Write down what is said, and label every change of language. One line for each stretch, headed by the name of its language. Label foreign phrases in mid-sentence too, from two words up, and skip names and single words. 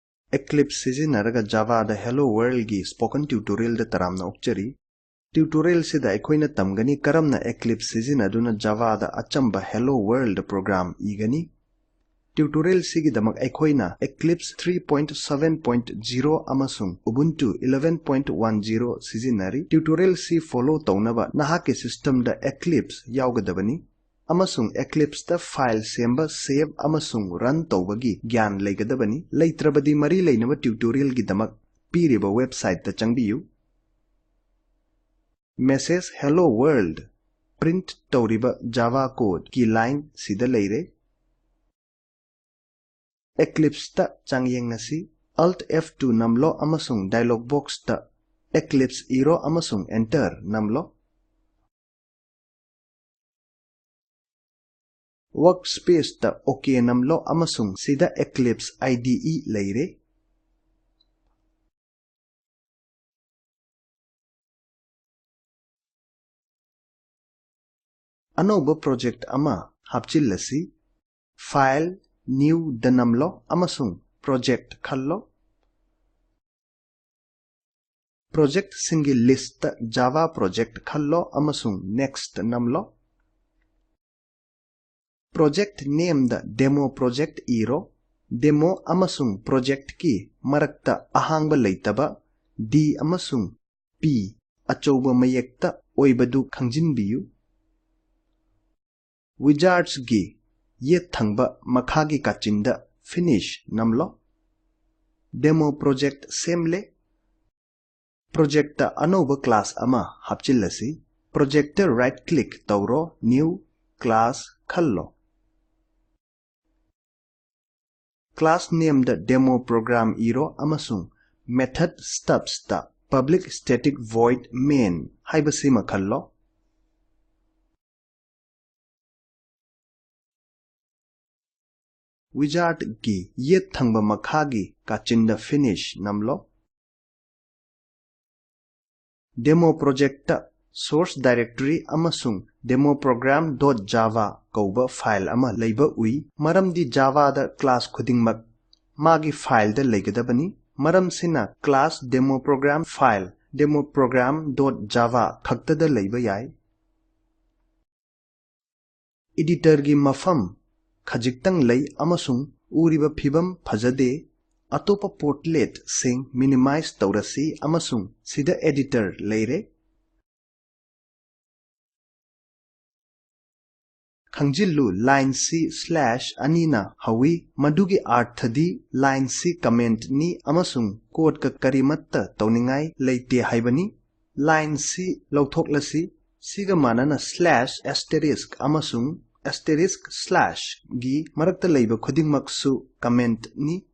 Manipuri: Eclipse sizinaraga Java da Hello World gi
English: spoken tutorial
Manipuri: da taramna okchari. Tutorial sida aikoina tamgani karamna Eclipse sizinaduna Java da achamba Hello World program igani. Tutorial sigi damak aikoina Eclipse 3.7.0 amasung Ubuntu 11.10 sizinari. Tutorial si follow taunaba nahake system da Eclipse yaugadabani. Amasung Eclipse da file semba save amasung run tawbagi gyan leigadabani leitrabadi mari leinaba tutorial gi damak piriba website ta changbiyu message hello world print tawriba
English: java code
Manipuri: ki line sida leire Eclipse ta changyengasi alt F2 namlo amasung
English: dialog box
Manipuri: ta Eclipse iro amasung enter namlo Workspace ta OK namlo amasung sida Eclipse IDE leire. Anoba project ama hapchillasi file new danamlo amasung project khallo. Project single list ta
English: Java project
Manipuri: khallo amasung next namlo.
English: Project name
Manipuri: da
English: demo project
Manipuri: iro demo amasung project ki marakta ahangba leitaba D amasung P achouba mayekta oibadu khangjinbiyu wizards gi yet thangba makhagi kachinda finish namlo
English: demo project
Manipuri: semle project ta anoba class ama hapchillasi projector
English: right click
Manipuri: tawro
English: new class
Manipuri: khallo
English: Class name the demo program
Manipuri: iro amasung
English: method stubs
Manipuri: ta
English: public static void main
Manipuri: haibasima khallo wizard gi yet thangba makhagi kachinda finish namlo
English: demo project
Manipuri: ta
English: source directory
Manipuri: amasung
English: demo program.java
Manipuri: kauba file ama leiba ui maramdi java da class khudingmak magi file da leigadabani maram sina
English: class demo program file demo program.java
Manipuri: khakta da leiba yai editor gi mafam khajiktang lei amasung uriba phibam phajade atopa portlet sing minimize taurasi amasung sida editor leire Khangjillu line C slash anina hawi madugi arthadi line C comment ni amasung code ka karimatta tawningai leite haibani line C lauthoklasi siga manana
English: slash asterisk
Manipuri: amasung
English: asterisk slash
Manipuri: gi marakta leiba khudingmaksu comment ni